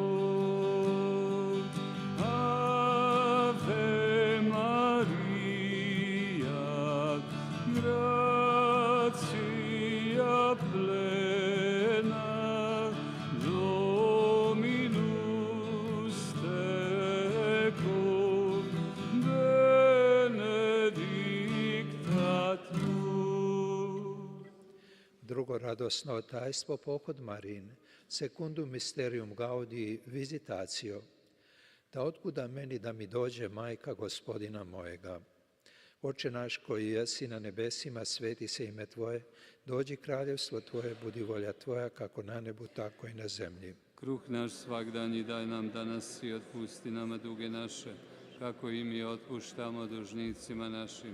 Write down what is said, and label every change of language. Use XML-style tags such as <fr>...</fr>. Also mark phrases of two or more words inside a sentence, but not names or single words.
<la>Ave Maria, gratia plena, Dominus tecum, benedicta tu.</la> <hr>Drugo radosno tajstvo, pohod Marin,</hr> <la>secundum mysterium gaudii, visitatio.</la> <hr>Da otkuda meni da mi dođe majka Gospodina mojega. Oče naš koji jesi na nebesima, sveti se ime Tvoje, dođi kraljevstvo Tvoje, budi volja Tvoja kako na nebu, tako i na zemlji. Kruh naš svagdanji daj nam danas i otpusti nama duge naše, kako i mi otpuštamo dužnicima našim.</hr>